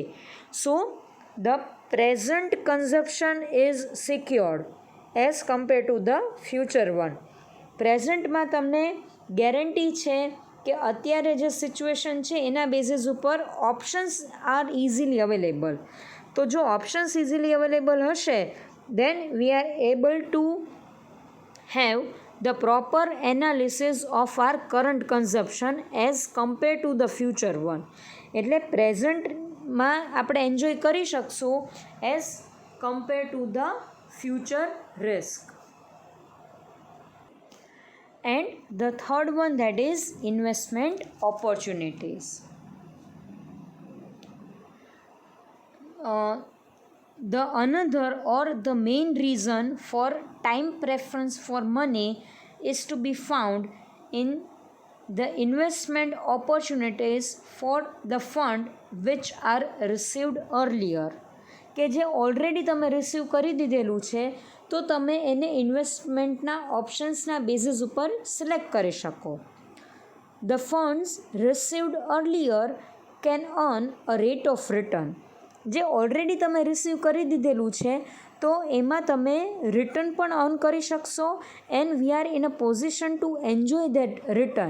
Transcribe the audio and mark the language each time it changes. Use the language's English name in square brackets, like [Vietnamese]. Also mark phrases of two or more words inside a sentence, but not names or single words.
[English] So the present consumption is secured as compare to the future one. [Gujarati] પ્રેઝન્ટમાં તમને ગેરંટી છે કે અત્યારે જે સિચ્યુએશન છે એના બેઝિસ ઉપર [English] options are easily available. [Gujarati] તો જો [English] options easily available હશે then we are able to have the proper analysis of our current consumption as compared to the future one. [Gujarati] એટલે પ્રેઝન્ટમાં આપણે એન્જોય કરી શકશું [English] as compare to the future risk. And the third one, that is investment opportunities. The another or the main reason for time preference for money is to be found in the investment opportunities for the fund which are received earlier. [Gujarati] કે જે ઓલરેડી તમે રિસીવ કરી દીધેલું છે તો તમે એને ઇન્વેસ્ટમેન્ટના ઓપ્શન્સના બેઝિસ ઉપર સિલેક્ટ કરી શકો. [English] The funds received earlier can earn a rate of return. [Gujarati] જે ઓલરેડી તમે રિસીવ કરી દીધેલું છે તો એમાં તમે રિટર્ન પણ અર્ન કરી શકશો [English] and we are in a position to enjoy that return.